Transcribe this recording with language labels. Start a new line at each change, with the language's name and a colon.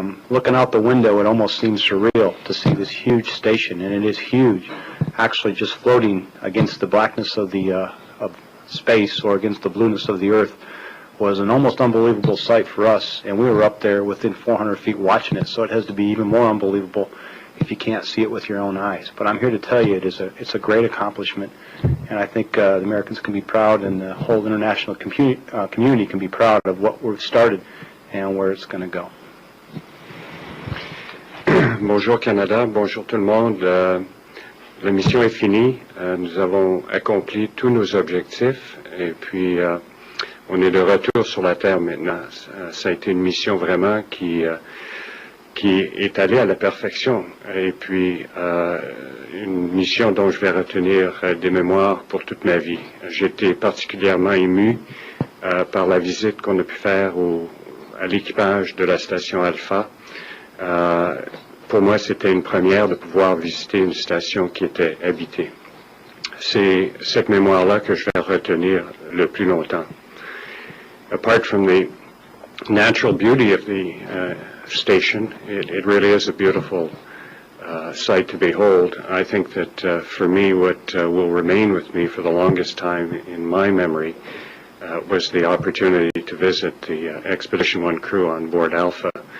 English: Looking out the window, it almost seems surreal to see this huge station, and it is huge, actually just floating against the blackness of space or against the blueness of the Earth was an almost unbelievable sight for us, and we were up there within 400 feet watching it, so it has to be even more unbelievable if you can't see it with your own eyes. But I'm here to tell you it's a great accomplishment, and I think the Americans can be proud, and the whole international community can be proud of what we've started and where it's going to go.
French: Bonjour Canada, bonjour tout le monde. La mission est finie. Nous avons accompli tous nos objectifs et puis on est de retour sur la Terre maintenant. Ça a été une mission vraiment qui est allée à la perfection et puis une mission dont je vais retenir des mémoires pour toute ma vie. J'ai été particulièrement ému par la visite qu'on a pu faire à l'équipage de la station Alpha. Pour moi, c'était une première de pouvoir visiter une station qui était habitée. C'est cette mémoire-là que je vais retenir le plus longtemps.
English: Apart from the natural beauty of the station, it really is a beautiful sight to behold. I think that for me, what will remain with me for the longest time in my memory was the opportunity to visit the Expedition 1 crew on board Alpha.